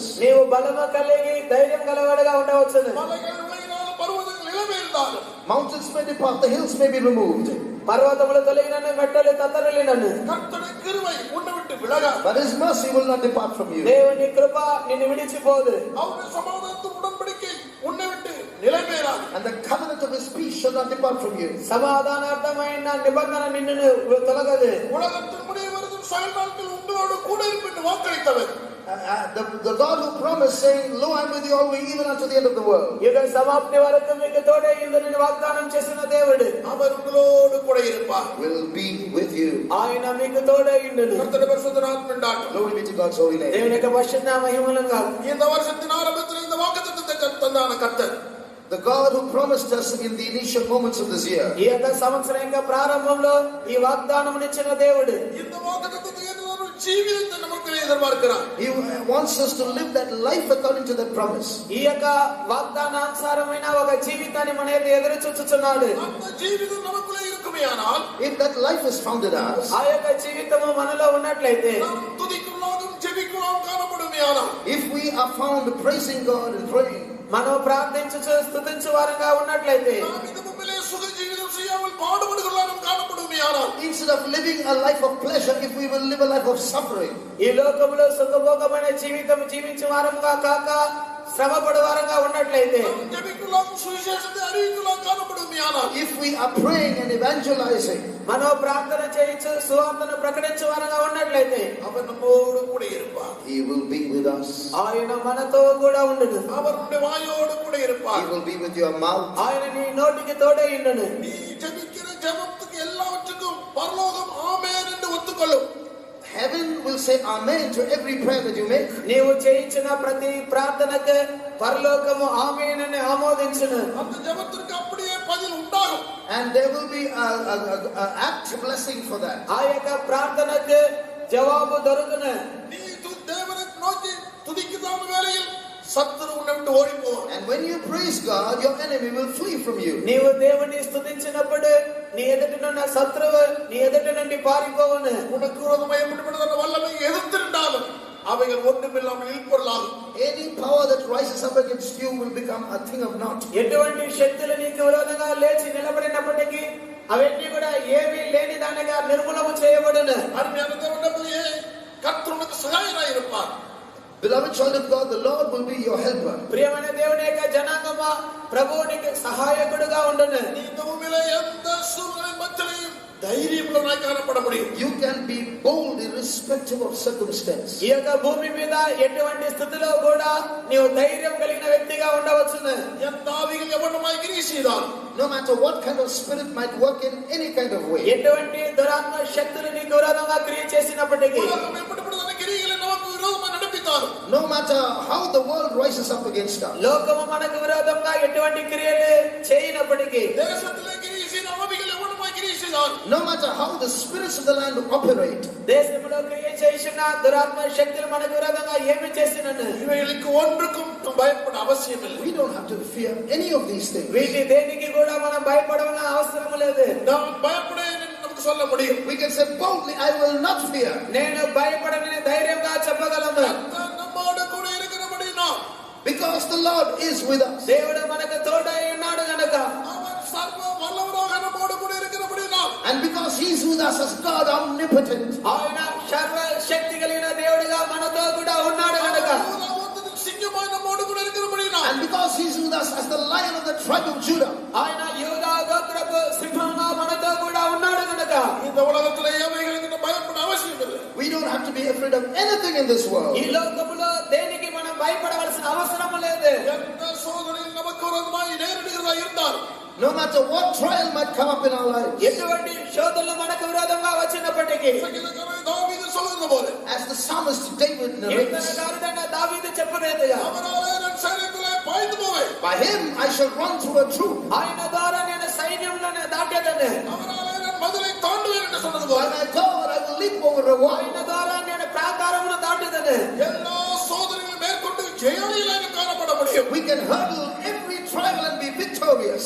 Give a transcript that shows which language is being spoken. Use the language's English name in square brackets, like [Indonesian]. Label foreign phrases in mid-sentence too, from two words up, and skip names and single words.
[Telugu] నీవు బలము కలిగి ధైర్యం గలవాడుగా ఉండవచ్చును. [Tamil] மலைகள் விலகினாலும் பர்வதங்கள் இளமையிருந்தாலும் [English] Mountains may depart, the hills may be removed, [Telugu] పర్వతములు తొలగినను మెట్టలు తత్తరలినను, [Tamil] கர்த்தருடைய கிருபை உன்னை விட்டு விலகாது. [English] but his mercy will not depart from you. [Telugu] దేవుని కృప నిన్ను విడిచిపోదు. [Tamil] அவருடைய சமாதானத்தின் உடன்படிக்கை உன்னை விட்டு நிலைபெறாது. [English] And the covenant of his peace shall not depart from you. [Telugu] సమాధానార్థమైన నిబంధన నిన్ను తొలగదు. [Tamil] உலகத்தின் முடிவு வருதும் சகல நாட்கள் உங்களோடு கூட இருப்பேன் என்று வாக்களித்தவர். [English] The God who promised, saying, Lo, I am with you always, even unto the end of the world. [Telugu] యుగ సమాప్తి వరకు మీకు తోడై ఉండునని వాగ్దానం చేసిన దేవుడు [Tamil] அவர் உங்களோடு கூட இருப்பார். [English] Will be with you. [Telugu] ఆయన మీకు తోడై ఉండును. [Tamil] கர்த்தருடைய பரிசுத்த நாமம் உண்டாகட்டும். [English] Glory be to God's holy name. [Telugu] దేవుని యొక్క పరిశుద్ధ మహిమలను కాదు. [Tamil] இந்த வருஷத்தின் ஆரம்பத்தில் இந்த வாக்குத்தத்தத்தை தந்தான கர்த்தர், [English] The God who promised us in the initial moments of this year, [Telugu] ఈ యొక్క సంవత్సరం యొక్క ప్రారంభంలో ఈ వాగ్దానం ఇచ్చిన దేవుడు [Tamil] இந்த வாக்குத்தத்தத்தை జీవితాన్ని நமக்கு எதிர்பார்க்கிறார். [English] He wants us to live that life according to that promise. [Telugu] ఈ యొక్క వాగ్దానానుసారమైన ఒక జీవితాన్ని మన యొక్క ఎదురు చూచుచున్నాడు. [Tamil] அந்த జీవితం நமக்குள்ளே இருக்குமேயானால், [English] If that life is found in us, [Telugu] ఆ యొక్క జీవితము మనలో ఉన్నట్లయితే, [Tamil] நாம் துதிக்குள்ளாகவும் ஜெபிக்குள்ளாகவும் காணப்படுமேயானால், [English] if we are found praising God and praying, [Telugu] మనం ప్రార్థించు స్తుతించు వారంగా ఉన్నట్లయితే, [Tamil] நாம் இந்த பூமியிலே சுக ஜீவிதம் செய்யாமல் பாடுபடுகிறவர்களும் காணப்படுமேயானால், [English] instead of living a life of pleasure, if we will live a life of suffering, [Telugu] ఈ లోకంలో సుఖభోగమైన జీవితం జీవించే వారంగా కాక శ్రమపడు వారంగా ఉన్నట్లయితే, [Tamil] நாம் ஜெபிக்குள்ளாகவும் சுவிசேஷத்தை அறிவிக்குள்ளாகவும் காணப்படுமேயானால், [English] if we are praying and evangelizing, [Telugu] మనం ప్రార్థన చేయించు సువార్తను ప్రకటించే వారంగా ఉన్నట్లయితే, [Tamil] அவர் நம்மோடு கூட இருப்பார். [English] He will be with us. [Telugu] ఆయన మనతో కూడా ఉండును. [Tamil] அவருடைய வாயோடு கூட [English] He [Tamil] இருப்பார். [English] will be with your mouth. [Telugu] ఆయన నీ నోటికి తోడే ఉండును. [Tamil] நீ ஜெபிக்கிற ஜெபத்துக்கு எல்லாவற்றுக்கும் பரலோகம் ஆமென் என்று ஒத்துக்கொள்ளும். [English] Heaven will say amen to every prayer that you make. [Telugu] నీవు చేయించిన ప్రతి ప్రార్థనకు పరలోకము ఆమేన్ అని ఆమోదించును. [Tamil] அந்த ஜெபத்திற்கு அப்படியே பதில் உண்டாகும். [English] And there will be a apt blessing for that. [Telugu] ఆ యొక్క ప్రార్థనకు జవాబు దొరుకును. [Tamil] நீ தேவனை நோக்கி துதிக்குதான வேளையில் சத்துரு உன்னை விட்டு ஓடி போவான். [English] And when you praise God, your enemy will flee from you. [Telugu] నీవు దేవుని స్తుతించినప్పుడు నీ ఎదుటనున్న శత్రువు నీ ఎదుట నుండి పారిపోవును. [Tamil] உனக்கு விரோதமாக எப்படிப்பட்டதான வல்லமை எதிர்த்து நின்றாலும் அவைகள் ஒன்றுமில்லாமல் இல்பொருளாகும். [English] Any power that rises up against you will become a thing of naught. [Telugu] ఎటువంటి శక్తులు నీకు విరోధంగా లేచి నిలబడినప్పటికీ అవన్నీ కూడా ఏమీ లేని దానిగా నిర్మూలము చేయబడును. [Tamil] அருமையான தேவனுடைய பிள்ளையே, கர்த்தர் உனக்கு சகாயராய் இருப்பார். [English] Beloved child of God, the Lord will be your helper. [Telugu] ప్రియమైన దేవుని యొక్క జనాంగమా, ప్రభువు నీకు సహాయకుడుగా ఉండును. [Tamil] நீ இந்த பூமியிலே எந்த சூழ்நிலை மத்தியிலும் தைரியமுள்ளவனாய் காணப்பட முடியும். [English] You can be bold irrespective of circumstance. [Telugu] ఈ యొక్క భూమి మీద ఎటువంటి స్థితిలో కూడా నీవు ధైర్యం కలిగిన వ్యక్తిగా ఉండవచ్చును. [Tamil] எந்த ஆவிகள் எவனுமாய் கிரியை செய்தாலும், [English] No matter what kind of spirit might work in any kind of way. [Telugu] ఎటువంటి దురాత్మ శక్తులు నీకు విరోధంగా క్రియ చేసినప్పటికీ, [Tamil] உலகம் எப்படிப்பட்டதான கிரியைகளை நமக்கு விரோதமாக நடப்பித்தாலும், [English] No matter how the world rises up against us. [Telugu] లోకము మనకు విరోధంగా ఎటువంటి క్రియలు చేయనప్పటికీ, [Tamil] தேசத்திலே கிரியை செய்த ஆவிகள் எவனுமாய் கிரியை செய்தாலும், [English] No matter how the spirits of the land operate. [Telugu] దేశంలో క్రియ చేసిన దురాత్మ శక్తులు మనకు విరోధంగా ఏమి చేసినను [Tamil] இவைகளுக்கு ஒன்றுக்கும் பயப்பட அவசியம் இல்லை. [English] We don't have to fear any of these things. [Telugu] వీటి దేనికి కూడా మనం భయపడవలసిన అవసరం లేదు. [Tamil] நாம் பயப்படேன் என்று நமக்கு சொல்ல முடியும். [English] We can say boldly, I will not fear. [Telugu] నేను భయపడనని ధైర్యంగా చెప్పగలను. [Tamil] கர்த்தர் நம்மோடு கூட இருக்கிறபடியால், [English] Because the Lord is with us. [Telugu] దేవుడు మనకు తోడై ఉన్నాడు గనుక, [Tamil] அவர் சர்வ வல்லவராக நம்மோடு கூட இருக்கிறபடியால், [English] And because He is with us as God omnipotent. [Telugu] ఆయన సర్వ శక్తి కలిగిన దేవుడిగా మనతో కూడా ఉన్నాడు గనుక, [Tamil] யூதாவுக்கு சிங்கமாய் நம்மோடு கூட இருக்கிறபடியால், [English] And because He is with us as the Lion of the tribe of Judah. [Telugu] ఆయన యూదా గోత్రపు సింహంగా మనతో కూడా ఉన్నాడు గనుక, [Tamil] இந்த உலகத்திலே எவைகளுக்கு நாம் பயப்பட அவசியம் இல்லை. [English] We don't have to be afraid of anything in this world. [Telugu] ఈ లోకములో దేనికి మనం భయపడవలసిన అవసరం లేదు. [Tamil] எந்த சோதனையில் நமக்கு விரோதமாய் நேரிடுகிறதா இருந்தாலும், [English] No matter what trial might come up in our lives. [Telugu] ఎటువంటి శోధనలు మనకు విరోధంగా వచ్చినప్పటికీ, [Tamil] சங்கீதக்காரன் தாவீது சொல்லுகிறது போல, [English] As the psalmist David narrates, [Telugu] కీర్తనకారుడైన దావీదు చెప్పినట్టుగా, [Tamil] அவராலே நான் சைன்யத்திலே பாய்ந்து போவேன், [English] by Him I shall run through a troop. [Telugu] ఆయన ద్వారా నేను సైన్యంలోనే దాటేదను, [Tamil] அவராலே நான் மதிலை தாண்டுவேன் என்று சொன்னது போல, [English] When I go, I will leap over a wall. [Telugu] ఆయన ద్వారా నేను ప్రాకారమును దాటేదను. [Tamil] எல்லா சோதனைகளும் மேற்கொண்டு ஜெயாலியாக காணப்பட முடியும். [English] We can hurdle every trial and be victorious.